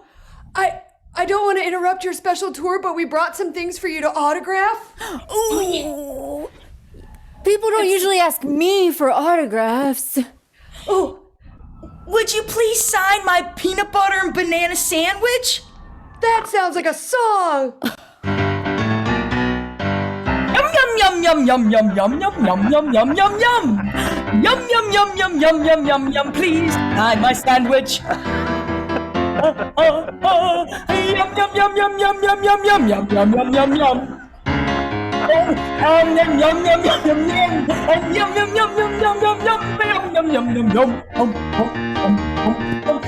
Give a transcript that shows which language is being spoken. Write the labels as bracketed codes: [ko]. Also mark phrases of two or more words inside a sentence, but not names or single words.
[en] I don't want to interrupt your special tour, but we brought some things for you to autograph. Ooh. People don't usually ask me for autographs. Oh, would you please sign my peanut butter and banana sandwich? That sounds like a song. Yum yum yum yum yum yum yum yum yum yum yum yum yum yum yum yum yum yum yum yum. Please sign my sandwich. Yum yum yum yum yum yum yum yum yum yum yum yum yum. Yum yum yum yum yum yum yum yum yum yum yum yum yum yum yum yum yum yum.